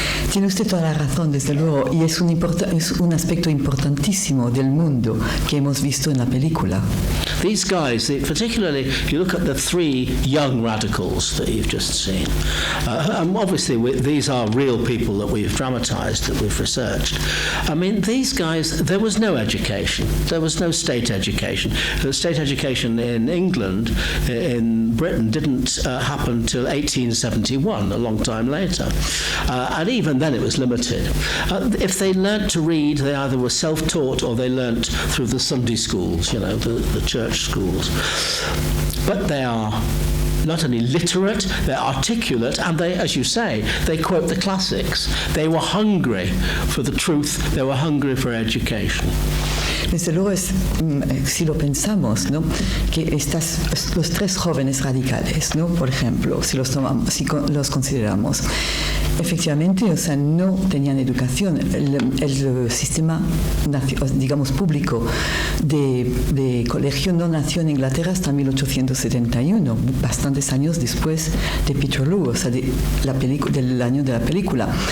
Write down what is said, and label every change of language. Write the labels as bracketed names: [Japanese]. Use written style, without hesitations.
[Spanish] Tiene usted toda la razón, desde luego, y es un aspecto importantísimo del mundo que hemos visto en la película. [English] These guys, particularly, you look at the 3 young radicals that you've just seen, and obviously these are real people that we've dramatized, that we've researched. I mean, these guys, there was no education. There was no state education. The state education in England, in Britain, didn't happen till 1871, a long time later. And even then it was limited. If they learnt to read, they either were self-taught or they learnt through the Sunday schools, you know, the church schools. But they are not only literate, they're articulate, and they, as you say, they quote the classics. They were hungry for the truth, they were hungry for education. [Spanish] Desde luego, si lo pensamos, ¿no? Que los tres jóvenes radicales, ¿no? Por ejemplo, si los consideramos, efectivamente, o sea, no tenían educación. El sistema, digamos, público de colegio no nació en Inglaterra hasta 1871, bastantes años después de Peterloo, o sea, del año de la película.